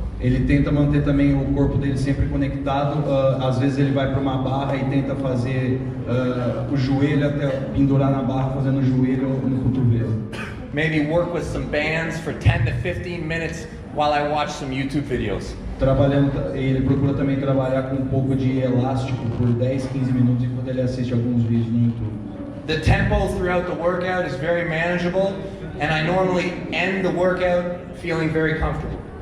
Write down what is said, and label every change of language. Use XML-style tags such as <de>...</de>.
<pt>Ele tenta manter também o corpo dele sempre conectado. Às vezes ele vai para uma barra e tenta fazer o joelho até pendurar na barra, fazendo o joelho no cotovelo.</pt> <en>Maybe work with some bands for 10 to 15 minutes while I watch some YouTube videos.</en> <pt>Ele procura também trabalhar com um pouco de elástico por 10, 15 minutos enquanto ele assiste alguns vídeos no YouTube.</pt> <en>The tempo throughout the workout is very manageable, and I normally end the workout feeling very comfortable.</en>